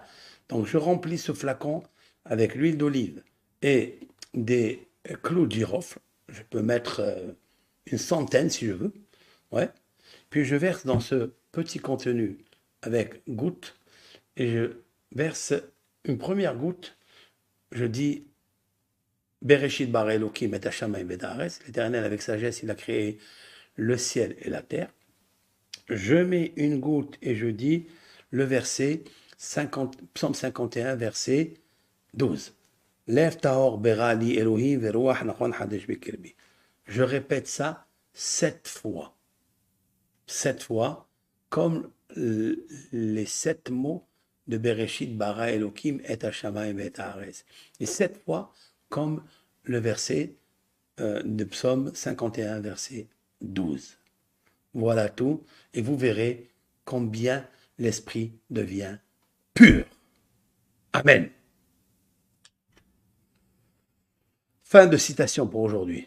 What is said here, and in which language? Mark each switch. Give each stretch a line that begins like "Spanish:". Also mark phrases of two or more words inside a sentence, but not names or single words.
French: Donc, je remplis ce flacon avec l'huile d'olive et des clous de girofle. Je peux mettre une centaine si je veux. Ouais. Puis, je verse dans ce petit contenu avec goutte et je verse une première goutte. Je dis
Hebrew: בראשית ברא אלהים את השמים את הארץ.
French: L'Éternel, avec sagesse, il a créé le ciel et la terre. Je mets une goutte et je dis le verset 50, psaume 51, verset 12.
Hebrew: לב טהור ברא-לי אלהים ורוח נכון חדש בקרבי.
French: Je répète ça 7 fois. 7 fois, comme les 7 mots de
Hebrew: בראשית ברא אלהים את השמים את הארץ.
French: Et 7 fois, comme le verset de psaume 51, verset 12. Voilà tout, et vous verrez combien l'esprit devient pur. Amen. Fin de citation pour aujourd'hui.